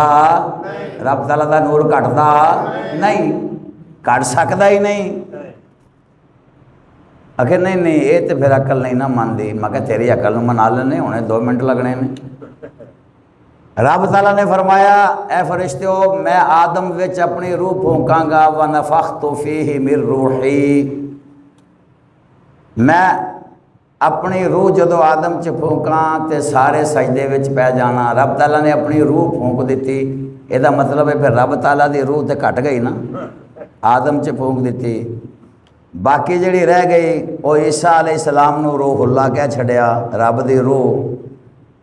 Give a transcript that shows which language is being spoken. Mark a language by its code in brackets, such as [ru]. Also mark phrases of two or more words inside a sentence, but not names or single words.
[pa] رب تعالیٰ دا نور گھٹدا نہیں، گھٹ سکدا ہی نہیں. [ur] آخر نہیں نہیں، یہ تو پھر عقل نہیں نا مانتی. [pa] میں کیا تیری عقل نوں منا لینے، ہنے 2 منٹ لگنے نے. رب تعالیٰ نے فرمایا، اے فرشتو، میں آدم وچ اپنی روح پھوکانگا, [ar] ونفخت فيه من روحي. [pa] میں اپنی روح جدوں آدم چ پھوکاں تو سارے سجدے وچ پے جانا. رب تعالیٰ نے اپنی روح پھوک دی، ایہدا مطلب ہے پھر رب تعالیٰ کی روح تو گھٹ گئی نا، آدم چ پھوک دی. باقی جی رہ گئی وہ عیسیٰ علیہ السلام نوں روح اللہ کہہ چھڈیا، رب کی روح.